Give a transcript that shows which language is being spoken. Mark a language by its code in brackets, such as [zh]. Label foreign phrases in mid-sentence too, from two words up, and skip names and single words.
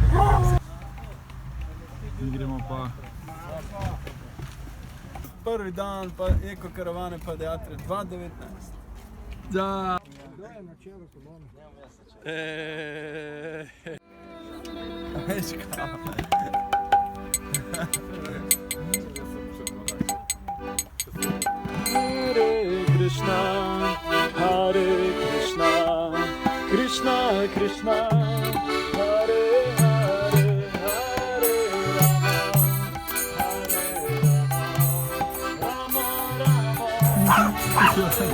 [sl] Mi gremo pa prvi dan pa eko karavane Padayatre 2019. Da! Kdo je na čelu kolone? Veš kaj? [sa] कृष्ण, हरे कृष्ण, कृष्ण कृष्ण, हरे हरे, हरे राम, हरे राम, राम राम, हरे